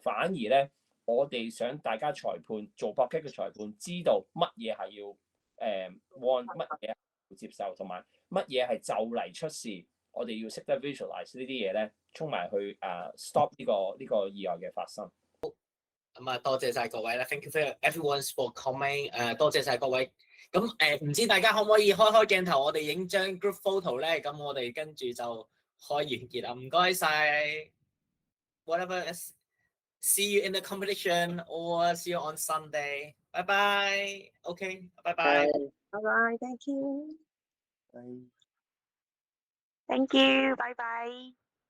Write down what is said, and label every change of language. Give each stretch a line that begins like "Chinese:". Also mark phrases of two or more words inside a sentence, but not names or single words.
Cantonese: 反而咧，我哋想大家裁判做搏擊嘅裁判知道乜嘢係要want，乜嘢要接受，同埋乜嘢係就嚟出事，我哋要識得 visualize 呢啲嘢咧，衝埋去stop 呢個意外嘅發生。咁多謝晒各位啦 ，
English: thank you for everyone for coming，
Cantonese: 多謝晒各位。咁唔知大家可唔可以開鏡頭，我哋影張
English: group photo
Cantonese: 咧？咁我哋跟住就開完結啦，唔該晒。
English: Whatever is see you in the competition or see you on Sunday. Bye bye. Okay. Bye bye. Bye bye. Thank you. Bye. Thank you. Bye bye.